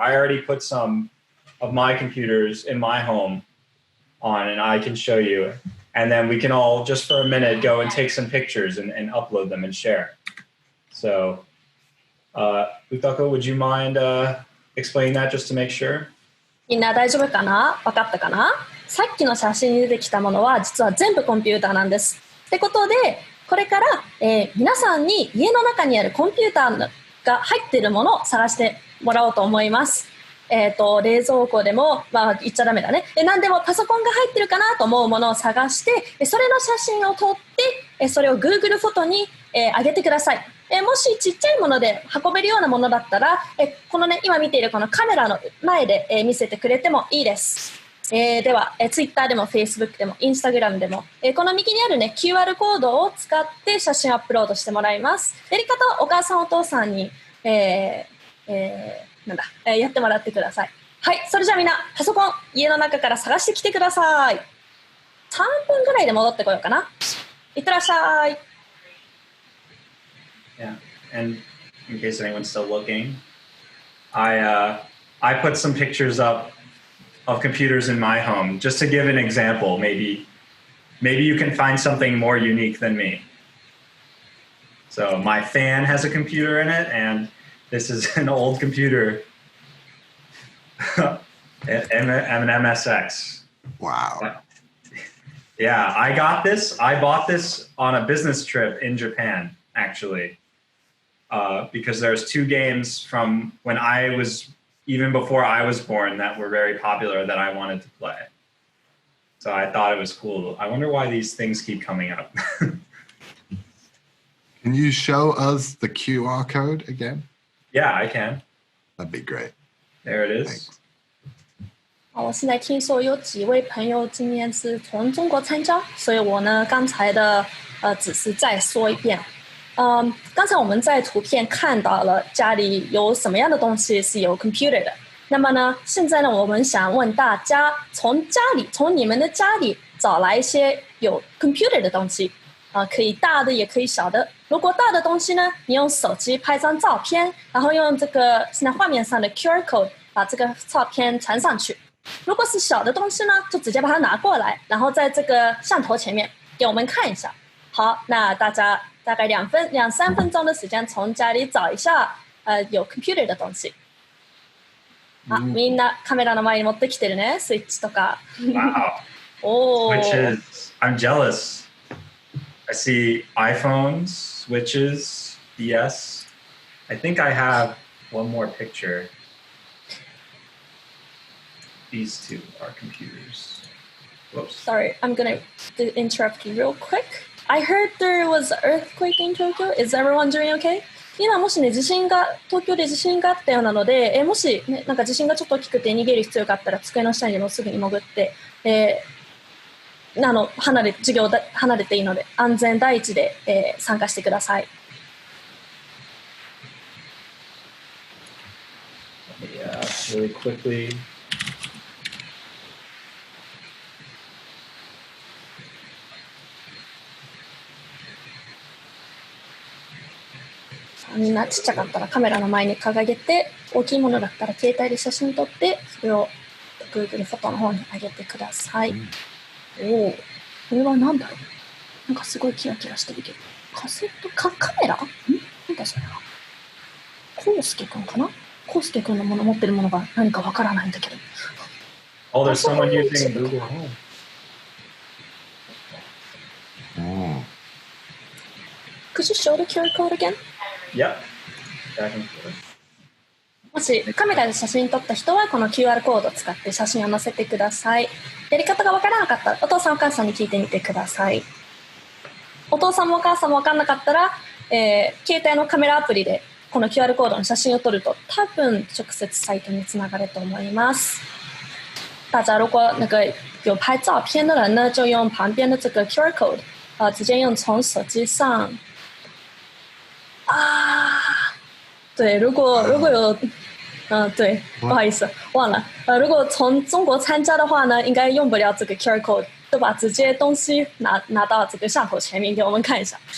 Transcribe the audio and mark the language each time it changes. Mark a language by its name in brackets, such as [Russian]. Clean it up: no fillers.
[English] I already put some of my computers in my home on and I can show you. And then we can all, just for a minute, go and take some pictures and upload them and share. So, Utako, would you mind explaining that just to make sure? [Japanese] みんな大丈夫かな？分かったかな？さっきの写真に出てきたものは実は全部コンピューターなんです。ってことで、これから、皆さんに家の中にあるコンピューターが入っているものを探してもらおうと思います。冷蔵庫でも、まあ言っちゃダメだね。何でもパソコンが入ってるかなと思うものを探して、それの写真を撮って、それを Google フォトに、上げてください。もしちっちゃいもので運べるようなものだったら、このね、今見ているこのカメラの前で、見せてくれてもいいです。では、Twitter でも Facebook でも Instagram でも、この右にあるね、QR コードを使って写真をアップロードしてもらいます。やり方はお母さんお父さんに、やってもらってください。はい、それじゃあみんなパソコン家の中から探してきてください。 3分ぐらいで戻ってこようかな。いってらっしゃい。 [English] Yeah, and in case anyone's still looking, I put some pictures up of computers in my home just to give an example. Maybe you can find something more unique than me. So my fan has a computer in it, and this is an old computer, an MSX. Wow. Yeah, I bought this on a business trip in Japan, actually, because there's two games from when I was, even before I was born, that were very popular that I wanted to play. So I thought it was cool. I wonder why these things keep coming up. Can you show us the QR code again? Yeah, I can. That'd be great. There it is. Thanks. [Chinese] 我现在听说有几位朋友今年是从中国参加，所以我呢刚才的只是再说一遍。刚才我们在图片看到了家里有什么样的东西是有 computer 的。那么呢，现在呢，我们想问大家，从你们的家里找来一些有 computer 的东西，可以大的也可以小的。如果大的东西呢，你用手机拍张照片，然后用这个现在画面上的 QR code 把这个照片传上去。如果是小的东西呢，就直接把它拿过来，然后在这个摄头前面给我们看一下。好，那大家大概2、3分钟的时间，从家里找一下有 computer 的东西。 [Japanese] みんなカメラの前に持ってきてるね、スイッチとか。 [English] Wow. Switches. I'm jealous. I see iPhones, switches, DS. I think I have one more picture. These two are computers. Whoops. Sorry, I'm gonna interrupt you real quick. I heard there was an earthquake in Tokyo. Is everyone doing okay? [Japanese] 今もしね、東京で地震があったようなので、もし、ね、なんか地震がちょっと大きくて逃げる必要があったら、机の下にでもすぐに潜って、授業離れていいので、安全第一で、参加してください。 [English] Yeah, really quickly. [Japanese] みんなちっちゃかったらカメラの前に掲げて、大きいものだったら携帯で写真撮って、それを Google フォトの方に上げてください。おお、これは何だろう。なんかすごいキラキラしてるけど、カセットカメラ？なんだそれは。コウスケくんかな？コウスケくんの持ってるものが何かわからないんだけど。 [English] Oh, there's someone using Google Home. Could you show the QR code again? Yep. Back and forth. [Japanese] もしカメラで写真撮った人はこの QR コードを使って写真を載せてください。やり方がわからなかったらお父さんお母さんに聞いてみてください。お父さんもお母さんもわからなかったら、携帯のカメラアプリでこの QR コードの写真を撮ると多分直接サイトにつながると思います。 [Chinese] 大家如果那个有拍照片的人呢，就用旁边的这个 QR code，直接用从手机上对，如果有，对，不好意思，忘了。如果从中国参加的话呢，应该用不了这个 QR code，就把直接东西拿到这个巷口前面给我们看一下。